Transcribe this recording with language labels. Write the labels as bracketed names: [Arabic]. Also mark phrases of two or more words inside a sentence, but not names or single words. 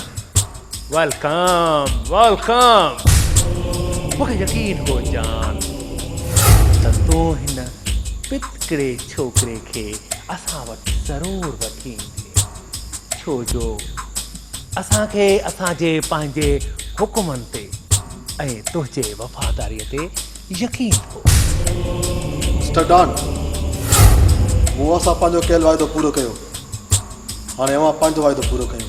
[English] Welcome, welcome. [Sindhi] मूंखे यकीन हो जान त तो हिन पितकड़े छोकिरे खे असां वटि ज़रूरु वठी ईंदे, छो जो असांखे असांजे पंहिंजे हुकुमनि ते ऐं तुंहिंजे वफ़ादारीअ ते यकीन हो। मिस्टर डॉन, मूं असां पंहिंजो कयल वाइदो पूरो कयो, हाणे अवां पंहिंजो वाइदो पूरो कयो।